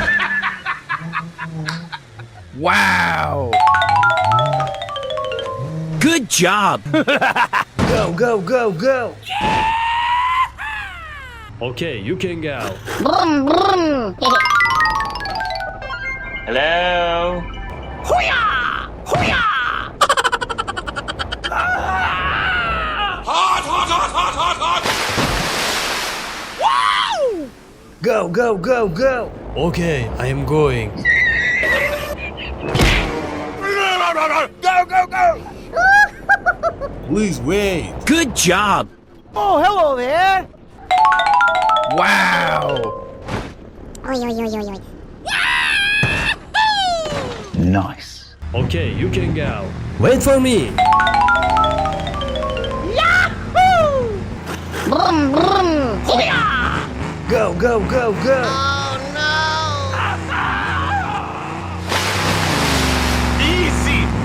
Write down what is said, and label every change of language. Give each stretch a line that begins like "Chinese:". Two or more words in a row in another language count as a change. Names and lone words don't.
English: Wow. Good job. Go, go, go, go. Okay, you can go. Brum, brum. Hello? Hoo-yah! Hoo-yah! Hot, hot, hot, hot, hot, hot! Wow! Go, go, go, go. Okay, I am going. Go, go, go! Please wait. Good job. Oh, hello there! Wow. Oi, oi, oi, oi, oi. Nice. Okay, you can go. Wait for me. Yahoo! Brum, brum. Hoo-yah! Go, go, go, go. Oh Easy!